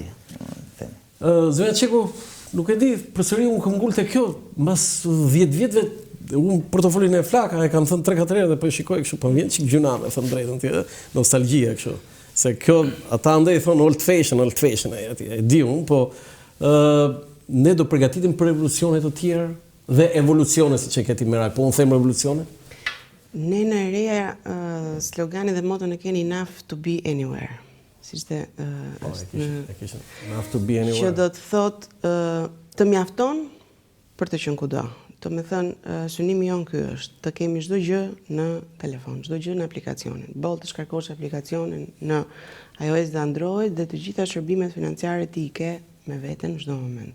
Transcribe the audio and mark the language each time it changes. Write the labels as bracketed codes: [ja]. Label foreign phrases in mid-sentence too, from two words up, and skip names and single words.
[sq] Zonja Çeku, nuk e di, përsëri unë kam ngulë te kjo, mbas 10 vjetëve, unë portofolin e Flaka e kam thënë 3-4 herë dhe po e shikoj kështu, po vjen çik gjuna me thënë drejtën, nostalgjia kështu. Se kjo, ata andaj thonë [en] old fashion [sq] aty, e di unë, po ne do përgatitim për revolucione të tjera dhe evolucione, siç e ke ti Meral, po unë them revolucione. Ne në reja slogani dhe motën e keni [en] enough to be anywhere. [sq] Që do të thot të mjafton për të qenë kudo. Do me thënë, synimi jonë ky është të kemi çdo gjë në telefon, çdo gjë në aplikacionin. Boll të shkarkosh aplikacionin në iOS dhe Android dhe të gjitha shërbimet financiare ti i ke me veten në çdo moment.